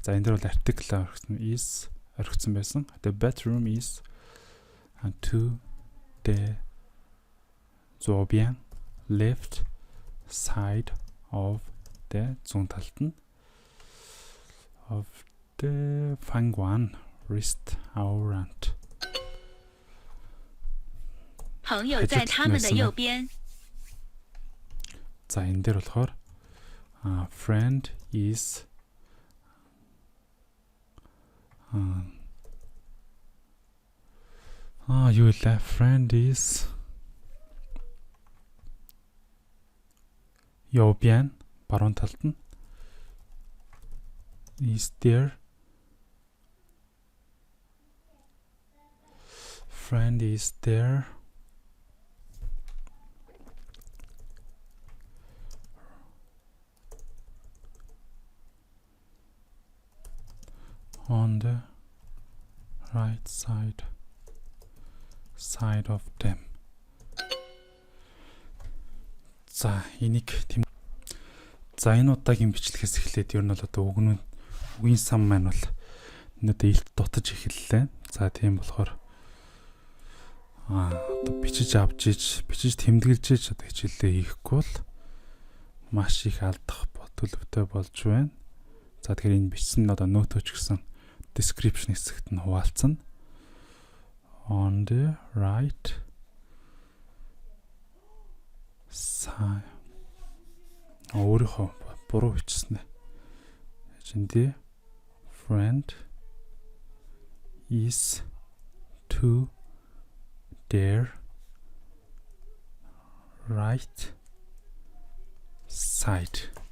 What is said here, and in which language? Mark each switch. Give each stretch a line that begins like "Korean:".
Mongolian: За энэ дөр бол article орхисон байсан.
English: The bathroom is to the
Chinese: 左边
English: left side of the
Mongolian: зүүн талд нь
English: of the
Chinese: 饭馆
English: restaurant.
Chinese: 朋友在他们的右边。
Mongolian: За энэ дээр болохоор
English: friend is
Mongolian: юу лээ?
English: Friend is
Chinese: 右边
Mongolian: баруун талд нь
English: is there. Friend is there. On the right side of them.
Mongolian: За энийг тийм. За энэ удаагийн бичлэгээс эхлээд ер нь бол одоо үгийн сан маань бол өнөөдөр илт дутаж эхэллээ. За тийм болохоор одоо бичиж тэмдэглэж одоо хичээлээ хийхгүй бол маш их алдах төлөвтэй болж байна. За тэгэхээр энэ бичсэн одоо ноточ гэсэн description хэсэгт нь хуваалцсан.
English: On the right side.
Mongolian: Өөрийнхөө буруу бичсэн ээ.
English: The friend is to their right side.